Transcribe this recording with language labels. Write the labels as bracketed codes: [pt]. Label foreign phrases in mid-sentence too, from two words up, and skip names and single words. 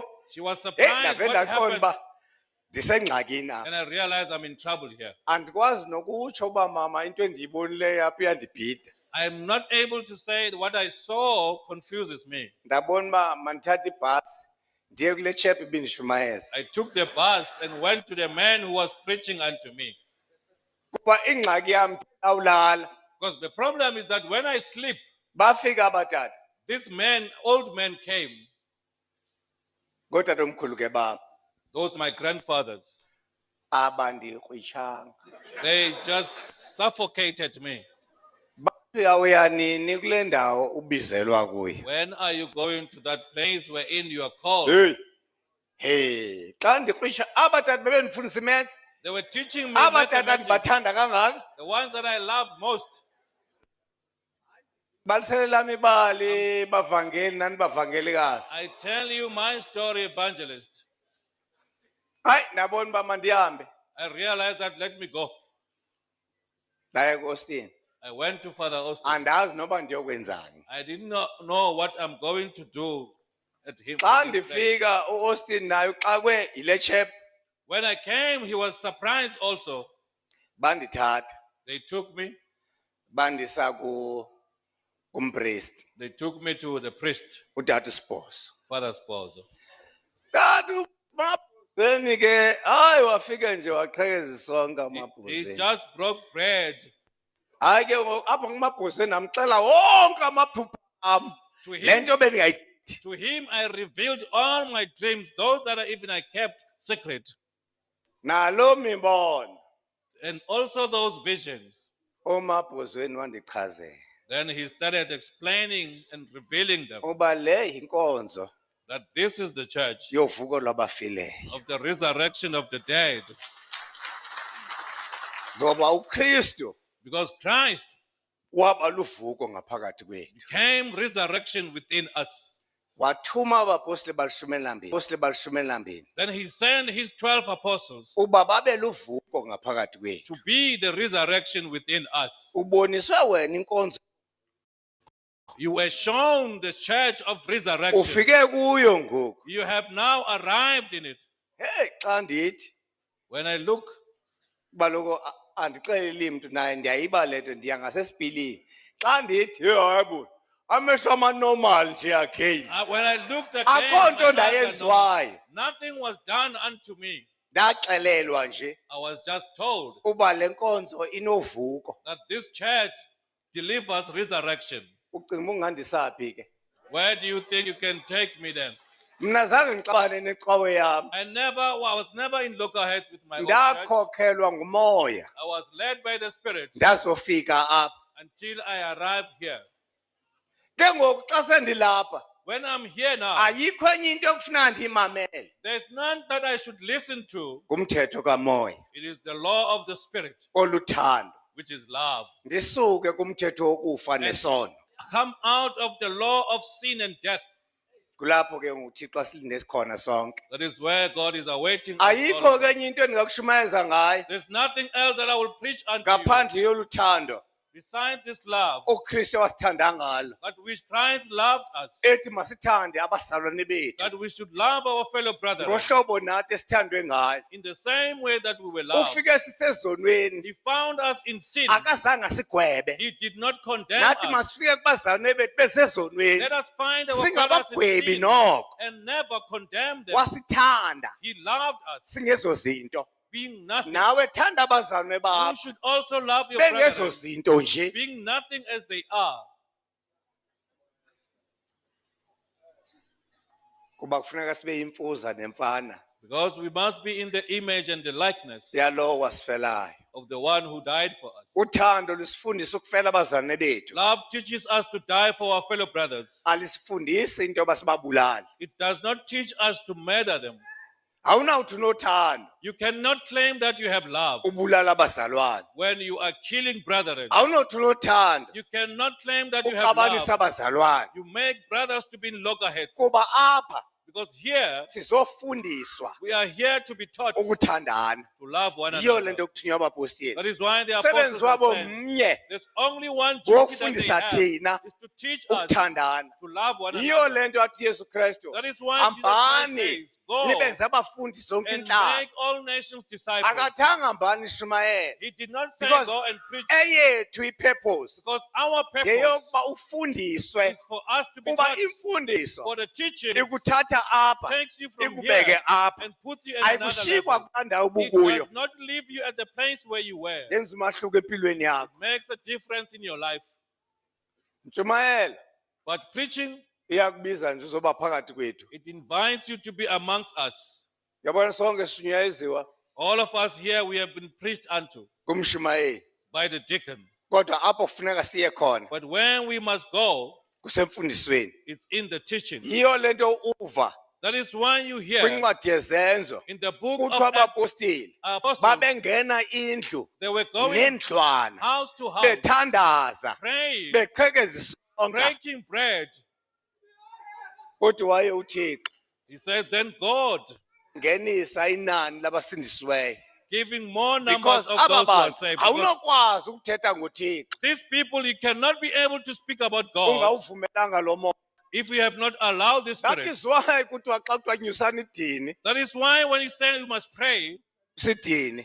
[en] she was heyi surprised [xh] ndave [en] what [xh] ndaqonda [en] happened. [xh] uba ndisengxakini [en] And [xh] apha [en] I realized I'm in trouble here. [xh] andikwazi nokutsho uba mama into endiyibonileyo apha iyandibhida [en] I'm not able to say that what I saw confuses me. [xh] ndabona uba mandithathe ibhasi ndiye kule tshephu ibindishumayeza [en] I took the bus and went to the man who was preaching unto me. [xh] kuba ingxaki yam awulala [en] Because the problem is that when I sleep, [xh] bafika abatata [en] this man, old men came. [xh] ngootata omkhulu ke babo [en] Those my grandfathers. [xh] abandikrwitshanga [en] They just suffocated me. [xh] bafika uyanini kule ndawo ubizelwa kuyo [en] When are you going to that place wherein you are called? [xh] hey xa ndikrwitsha abatata bebendifundisa imensi [en] They were teaching me [xh] abatata [en] mathematics, [xh] ndibathanda kangaka [en] the ones that I love most. [xh] baliselela ibali bavangeli nani bavangelikazi [en] I tell you my story, evangelist. [xh] hayi ndabona uba mandihambe [en] I realized that let me go. [xh] ndaya kuAustin [en] I went to Father Austin. [xh] andazi noba ndiyokwenzani [en] I did not know what I'm going to do at him. [xh] xa [en] at his place. [xh] ndifika uAustin naye uxakwe yile chep [en] When I came, he was surprised also. [xh] bandithatha [en] They took me. [xh] bandisa kumpriest [en] They took me to the priest, [xh] utata usibhozo [en] Father Sposo. [xh] tata Then ke hayi wafika nje waqhekeza isonka [en] He [xh] amabhuzeni. [en] just broke bread. [xh] Hayi ke apha kumabhuzeni namxela wonke amaphupha am. [en] To him, [xh] Lento bendiyayithi. [en] to him I revealed all my dreams, those that even I kept secret, [xh] Nalo mibono [en] and also those visions. [xh] omabhuzeni wandichazela. [en] Then he started explaining and revealing them [xh] Uba le yinkonzo [en] that this is the church [xh] yovuko lwabafileyo. [en] of the resurrection of the dead. [xh] Ngoba uKristu [en] Because Christ [xh] waba luvuko ngaphakathi kwethu. [en] became resurrection within us. [xh] Wathuma abapostoli balishumi. [en] Then he sent his 12 apostles [xh] Uba babe luvuko ngaphakathi kwethu. [en] to be the resurrection within us. [xh] Uboniswe wena inkonzo. [en] You were shown the church of resurrection. [xh] Ufike kuyo ngoku. [en] You have now arrived in it. [xh] Hey, xa ndithi [en] When I look, [xh] baloko andixeleli mntu naye ndiyayiba le nto ndiya ngasesipilini. Xa ndithi hey hayibo amehlo amanormal nje again. [en] when I looked again, [xh] Akho nto [en] my eyes are [xh] ndayenziwayo. [en] normal. Nothing was done unto me. [xh] Ndaxelelwa nje [en] I was just told [xh] uba le nkonzo inovuko. [en] that this church delivers resurrection. [xh] Ucinga ungandisaphi ke? [en] Where do you think you can take me then? [zu] Mina zange ngixabane necawe yami. [en] I was never in lockerheads with my own church. [xh] Ndakhokhelwa ngumoya. [en] I was led by the Spirit [xh] Ndazofika apha. [en] until I arrived here. [xh] Ke ngoku xa sendilapha [en] When I'm here now, [xh] ayikho enye into ekufuna ndiyimamele. [en] there's none that I should listen to. [xh] Ngumthetho kamoya [en] It is the law of the Spirit, [xh] oluthando. [en] which is love. [xh] Ndisuke kumthetho wokufa nesono. [en] Come out of the law of sin and death. [xh] Kulapho ke uThixo silinde khona sonke. [en] That is where God is awaiting us all. [xh] Ayikho ke enye into endingakushumayeza ngayo [en] There's nothing else that I will preach unto you [xh] ngaphandle yoluthando [en] besides this love, [xh] uKristu wasithanda ngalo. [en] that which Christ loved us, [xh] Ethi masithande abazalwane bethu [en] that we should love our fellow brethren [xh] ngohlobo nathi esithandwe ngayo. [en] in the same way that we were loved. [xh] Ufike sisezonweni [en] He found us in sin. [xh] akazange asigwebe. [en] He did not condemn [xh] Nathi [en] us. [xh] masifike kubazalwane bethu besezonweni [en] Let us find our brothers in [xh] singabagwebi [en] sin [xh] noko. [en] and never condemn them. [xh] Wasithanda [en] He loved us, [xh] singezo zinto. [en] being nothing. [xh] Nawe thanda abazalwane [en] You [xh] bakho [en] should also love your [xh] bengezo [en] brethren, [xh] zinto nje. [en] being nothing as they are. [xh] Kuba kufuneka sibe imfuza nemfana [en] Because we must be in the image and the likeness [xh] yalowo wasifelayo. [en] of the one who died for us. [xh] Uthando lusifundisa ukufela abazalwane bethu. [en] Love teaches us to die for our fellow brothers. [xh] Alisifundisi into yoba sibabulale. [en] It does not teach us to murder them. [xh] Awunawuthi unothando [en] You cannot claim that you have love [xh] ubulala abazalwane. [en] when you are killing brethren. [xh] Awunothi unothando [en] You cannot claim that you have [xh] uxabanisa [en] love. [xh] abazalwane. [en] You make brothers to be in loggerheads. [xh] Kuba apha [en] Because here, [xh] sizofundiswa [en] we are here to be taught to [xh] ukuthandana. [en] love one [xh] Yiyo [en] another. [xh] lento okuthunywa abapostoli. [en] That is why the [xh] Umsebenzi [en] apostles are [xh] wabo [en] saying, [xh] mnye [en] there's only one duty that they [xh] wokufundisa [en] have, [xh] thina [en] is to teach us [xh] ukuthandana. [en] to love one [xh] Yiyo [en] another. [xh] lento athi Yesu Kristu [en] That is why Jesus Christ [xh] hambani [en] says, go [xh] nibenze abafundi zonke [en] and [xh] inhlanga. [en] make all nations disciples. [xh] Akathanga hambani nishumayele. [en] He did not say Because go and preach, [xh] eyethu ipurpose [en] because our purpose [xh] yeyokuba ufundiswe [en] is for us to be [xh] kuba [en] taught, [xh] imfundiso [en] for the teaching [xh] ikuthatha apha [en] takes you from [xh] ikubeke [en] here [xh] apha [en] and puts you in another [xh] ayikushikwa [en] level. [xh] kula ndawo [en] It [xh] ubukuyo. [en] does not leave you at the place where you were. [xh] Yenza umahluko empilweni yakho. [en] It makes a difference in your life. [xh] Ntshumayelo [en] But preaching, [xh] iyakubiza nje uzoba phakathi kwethu. [en] it invites you to be amongst us. [xh] Yabona sonke sishunyayezwa [en] All of us here, we have been preached unto [xh] kumshumayeli. [en] by the deacon. [xh] Kodwa apho kufuneka siye khona [en] But when we must go, [xh] kusemfundisweni. [en] it's in the teaching. [xh] Yiyo lento uva [en] That is why you hear [xh] kwincwadi yezenzo [en] in the book [xh] kuthiwa [en] of Acts, [xh] abapostoli [en] apostles, [xh] babengena indlu [en] they were going [xh] nendlwana [en] house to house, [xh] bethandaza [en] praying, [xh] beqhekeza isonka. [en] breaking bread. [xh] Kodwa waye uThixo [en] He said, then God, [xh] ngenisa inani labasindisiweyo. [en] giving more numbers Because of [xh] aba [en] those who are [xh] bantu [en] saved. Because [xh] awunokwazi ukuthetha ngoThixo [en] these people, you cannot be able to speak about God [xh] ungawuvumelanga lo moya. [en] if you have not allowed the That Spirit. is why [xh] kuthiwa xa kunyusana idini [en] That is why when you say you must pray, [xh] sidini